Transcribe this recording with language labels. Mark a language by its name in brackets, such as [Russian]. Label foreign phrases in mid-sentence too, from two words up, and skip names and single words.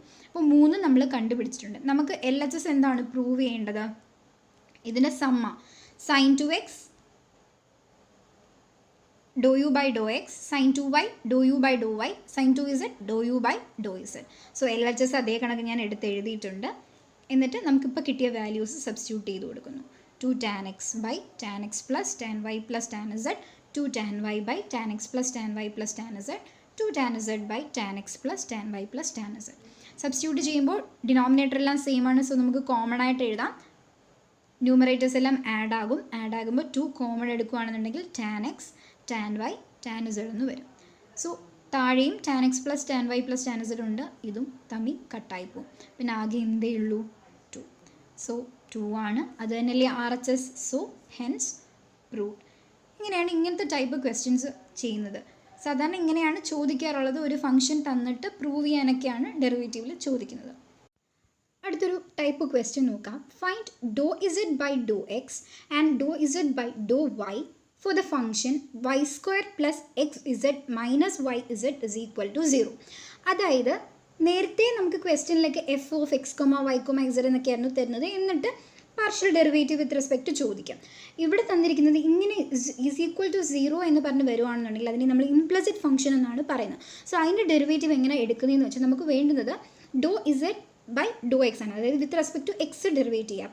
[Malayalam] അപ്പോൾ 3 നമ്മൾ കണ്ടുപിടിച്ചിട്ടുണ്ട്. നമുക്ക് LHS എന്താണ് പ്രൂവ് ചെയ്യേണ്ടത്, ഇതിൻ്റെ സമ്മ [English] sine 2x dow u by dow x, sine 2y dow u by dow y, sine 2z dow u by dow z. [Malayalam] സോ LHS അതേ കണക്ക് ഞാൻ എടുത്ത് എഴുതിയിട്ടുണ്ട്. എന്നിട്ട് നമുക്കിപ്പോൾ കിട്ടിയ [English] values substitute [Malayalam] ചെയ്ത് കൊടുക്കുന്നു. [English] 2 tan x by tan x plus tan y plus tan z, 2 tan y by tan x plus tan y plus tan z, 2 tan z by tan x plus tan y plus tan z. [Malayalam] സബ്സ്റ്റിറ്റ്യൂട്ട് ചെയ്യുമ്പോൾ ഡിനോമിനേറ്റർ എല്ലാം സെയിം ആണ്. സോ നമുക്ക് കോമൺ ആയിട്ട് എഴുതാം. ന്യൂമറേറ്റേഴ്സ് എല്ലാം ആഡ് ആകുമ്പോൾ 2 കോമൺ എടുക്കുകയാണെന്നുണ്ടെങ്കിൽ [English] tan x tan y tan z [Malayalam] എന്ന് വരും. സോ താഴെയും [English] tan x plus tan y plus tan z [Malayalam] ഉണ്ട്, ഇതും തമ്മിൽ കട്ടായി പോകും. പിന്നെ ആകെ എന്തേ ഉള്ളൂ, 2. സോ 2 ആണ്, അത് തന്നെയല്ലേ RHS. [English] so hence proved. [Malayalam] ഇങ്ങനെയാണ് ഇങ്ങനത്തെ [English] type questions [Malayalam] ചെയ്യുന്നത്. സാധാരണ ഇങ്ങനെയാണ് ചോദിക്കാറുള്ളത്. ഒരു ഫംഗ്ഷൻ തന്നിട്ട് പ്രൂവ് ചെയ്യാനൊക്കെയാണ് ഡെറിവേറ്റീവിൽ ചോദിക്കുന്നത്. അടുത്തൊരു [English] type question [Malayalam] നോക്കാം. [English] find dow z by dow x and dow z by dow y for the function y square plus xz minus yz is equal to 0. [Malayalam] അതായത് നേരത്തെ നമുക്ക് ക്വസ്റ്റ്യനിലേക്ക് [English] f of x comma y comma z [Malayalam] എന്നൊക്കെയായിരുന്നു തരുന്നത്. എന്നിട്ട് [English] partial derivative with respect [Malayalam] ചോദിക്കാം. ഇവിടെ തന്നിരിക്കുന്നത് ഇങ്ങനെ [English] is equal to 0 [Malayalam] എന്ന് പറഞ്ഞ് വരുവാണെന്നുണ്ടെങ്കിൽ അതിനെ നമ്മൾ [English] implicit function [Malayalam] എന്നാണ് പറയുന്നത്. സോ അതിൻ്റെ ഡെറിവേറ്റീവ് എങ്ങനെ എടുക്കുന്നതെന്ന് വെച്ചാൽ നമുക്ക് വേണ്ടുന്നത് [English] dow z by dow x [Malayalam] ആണ്, അതായത് [English] with respect to x derivate [Malayalam] ചെയ്യുക.